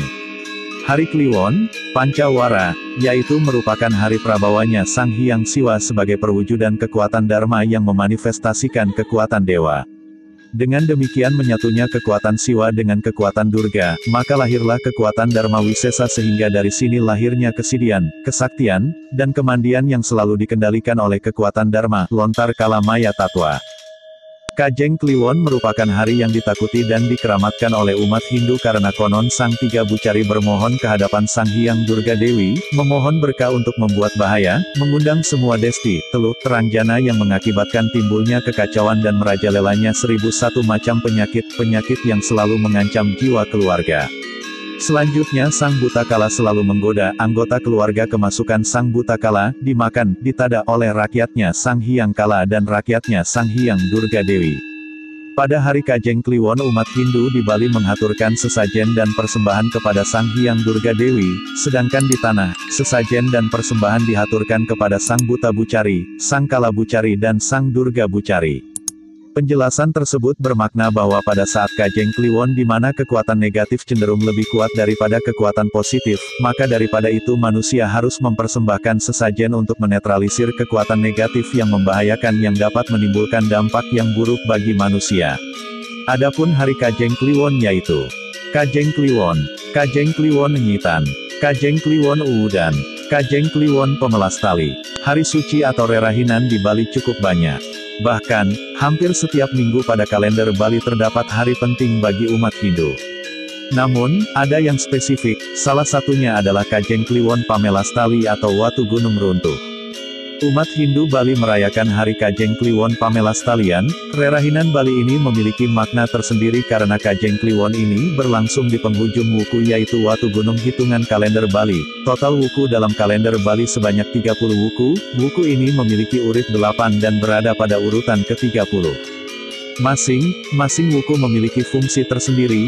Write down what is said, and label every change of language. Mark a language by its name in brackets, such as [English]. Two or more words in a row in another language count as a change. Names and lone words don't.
[Indonesian] Hari Kliwon, Pancawara, yaitu merupakan hari prabawanya Sang Hyang Siwa sebagai perwujudan kekuatan Dharma yang memanifestasikan kekuatan dewa. Dengan demikian menyatunya kekuatan Siwa dengan kekuatan Durga, maka lahirlah kekuatan Dharma Wisesa, sehingga dari sini lahirnya kesidian, kesaktian, dan kemandian yang selalu dikendalikan oleh kekuatan Dharma, lontar kala maya tatwa. Kajeng Kliwon merupakan hari yang ditakuti dan dikeramatkan oleh umat Hindu karena konon Sang Tiga Bucari bermohon ke hadapan Sang Hyang Durga Dewi, memohon berkah untuk membuat bahaya, mengundang semua desti, teluh, terangjana yang mengakibatkan timbulnya kekacauan dan merajalelanya 1001 macam penyakit yang selalu mengancam jiwa keluarga. Selanjutnya Sang Butakala selalu menggoda anggota keluarga kemasukan Sang Butakala, dimakan, ditada oleh rakyatnya Sang Hyang Kala dan rakyatnya Sang Hyang Durga Dewi. Pada hari Kajeng Kliwon umat Hindu di Bali menghaturkan sesajen dan persembahan kepada Sang Hyang Durga Dewi, sedangkan di tanah, sesajen dan persembahan dihaturkan kepada Sang Buta Bucari, Sang Kala Bucari dan Sang Durga Bucari. Penjelasan tersebut bermakna bahwa pada saat Kajeng Kliwon di mana kekuatan negatif cenderung lebih kuat daripada kekuatan positif, maka daripada itu manusia harus mempersembahkan sesajen untuk menetralisir kekuatan negatif yang membahayakan yang dapat menimbulkan dampak yang buruk bagi manusia. Adapun hari Kajeng Kliwon yaitu Kajeng Kliwon, Kajeng Kliwon Nyitan, Kajeng Kliwon Uudan, Kajeng Kliwon Pemelas Tali. Hari suci atau rerahinan di Bali cukup banyak. Bahkan, hampir setiap minggu pada kalender Bali terdapat hari penting bagi umat Hindu. Namun, ada yang spesifik, salah satunya adalah Kajeng Kliwon Pamelas Tali atau Watu Gunung Runtuh. Umat Hindu Bali merayakan hari Kajeng Kliwon Pamelas Talian. Rerahinan Bali ini memiliki makna tersendiri karena Kajeng Kliwon ini berlangsung di penghujung wuku yaitu Watu Gunung hitungan kalender Bali. Total wuku dalam kalender Bali sebanyak 30 wuku. Wuku ini memiliki urit 8 dan berada pada urutan ke-30. Masing-masing wuku memiliki fungsi tersendiri.